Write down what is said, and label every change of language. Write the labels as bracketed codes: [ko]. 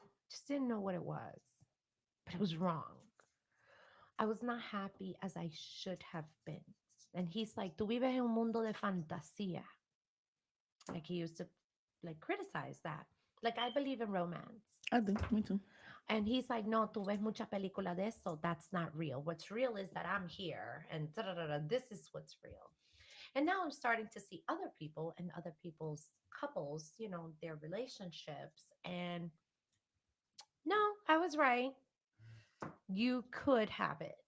[en] Just didn't know what it was, but it was wrong. I was not happy as I should have been. And he's like, [es] tú vives en un mundo de fantasía. [en] Like he used to like criticize that. Like I believe in romance. I do. Me too. And he's like, [es] no, tú ves mucha película de eso. [en] That's not real. What's real is that I'm here and this is what's real. And now I'm starting to see other people and other people's couples, their relationships. And no, I was right. You could have it,